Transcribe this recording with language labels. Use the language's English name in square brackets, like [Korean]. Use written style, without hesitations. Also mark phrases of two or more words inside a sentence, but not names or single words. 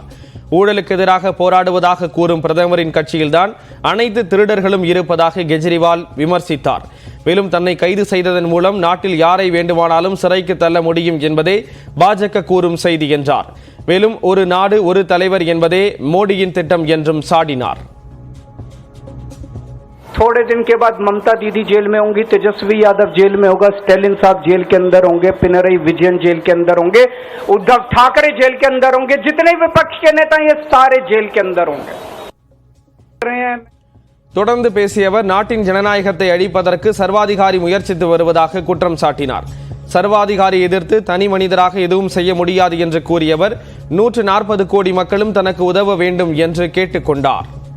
[Tamil] ஊழலுக்கு எதிராக போராடுவதாக கூறும் பிரதமரின் கட்சியில்தான் அனைத்து திருடர்களும் இருப்பதாக கெஜ்ரிவால் விமர்சித்தார். மேலும் தன்னை கைது செய்ததன் மூலம் நாட்டில் யாரை வேண்டுமானாலும் சிறைக்கு தள்ள முடியும் என்பதே பாஜக கூறும் செய்தி என்றார். மேலும் ஒரு நாடு ஒரு தலைவர் என்பதே மோடியின் திட்டம் என்றும் சாடினார். [Hindi] थोड़े दिन के बाद ममता दीदी जेल में होंगी, तेजस्वी यादव जेल में होगा, स्टालिन साहब जेल के अंदर होंगे, पिनराई विजयन जेल के अंदर होंगे, उद्धव ठाकरे जेल के अंदर होंगे, जितने विपक्ष के नेता ये सारे जेल के अंदर होंगे. [Tamil] தொடர்ந்து பேசிய அவர், நாட்டின் ஜனநாயகத்தை அழிப்பதற்கு சர்வாதிகாரி முயற்சித்து வருவதாக குற்றம் சாட்டினார். சர்வாதிகாரி எதிர்த்து தனி மனிதராக எதுவும் செய்ய முடியாது என்று கூறியவர், 140 கோடி மக்களும் தனக்கு உதவ வேண்டும் என்று கேட்டுக்கொண்டார்.